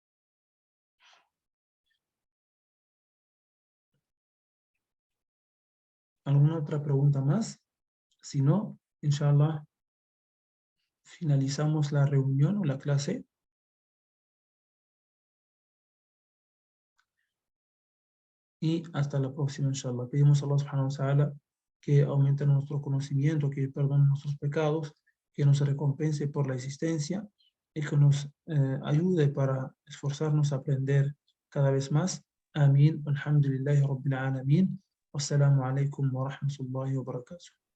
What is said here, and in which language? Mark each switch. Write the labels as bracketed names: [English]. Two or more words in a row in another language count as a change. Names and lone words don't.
[Spanish] ¿Alguna otra pregunta más? Si no, inshallah, finalizamos la reunión o la clase. Y hasta la próxima, inshallah. Pedimos a [Arabic] الله سبحانه وتعالى [Spanish] que aumente nuestro conocimiento, que perdone nuestros pecados, que nos recompense por la existencia y que nos ayude para esforzarnos a aprender cada vez más. Amén. [Arabic] الحمد لله رب العالمين. والسلام عليكم ورحمة الله وبركاته.